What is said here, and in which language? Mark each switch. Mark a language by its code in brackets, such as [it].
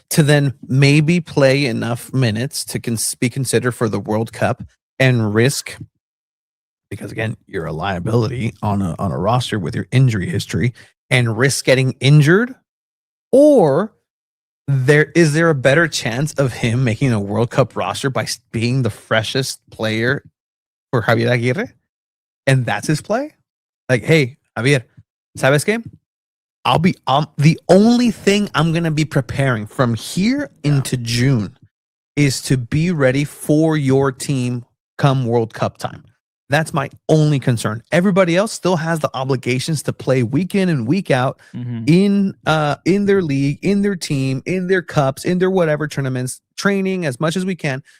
[en] To then maybe play enough minutes to be considered for the World Cup and risk, because again, you're a liability on a roster with your injury history, and risk getting injured, or is there a better chance of him making a World Cup roster by being the freshest player for Javier Aguirre, and that's his play? Like, hey, Javier, [es] ¿sabes qué? [en] I'll be the only thing I'm going to be preparing from here into June is to be ready for your team come World Cup time. That's my only concern. Everybody else still has the obligations to play week in and week out in their league, in their team, in their cups, in their whatever tournaments, training as much as we can.